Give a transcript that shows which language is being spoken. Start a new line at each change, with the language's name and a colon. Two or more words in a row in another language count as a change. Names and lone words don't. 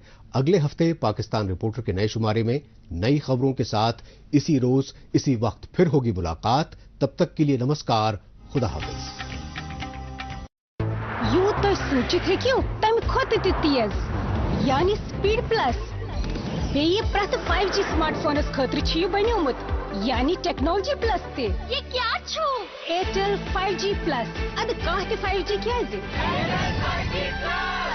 Urdu: اگلے ہفتے پاکستان رپورٹر کے نئے شمارے میں نئی خبروں کے ساتھ اسی روز اسی وقت پھر ہوگی ملاقات. تب تک کے لیے نمسکار، خدا حافظ.
Kashmiri: یوں تو سوچتھو تم کھوت تیز یعنی
English: speed plus
Kashmiri: بیٚیہِ پرٛٮ۪تھ 5G
English: smart phones
Kashmiri: خٲطرٕ چھُ یہِ بنیومُت یعنی
English: technology plus
Kashmiri: تہِ. یہ کیا چھُ؟ ایئرٹیل 5G پلس. ادٕ کانٛہہ تہِ 5G کیازِ؟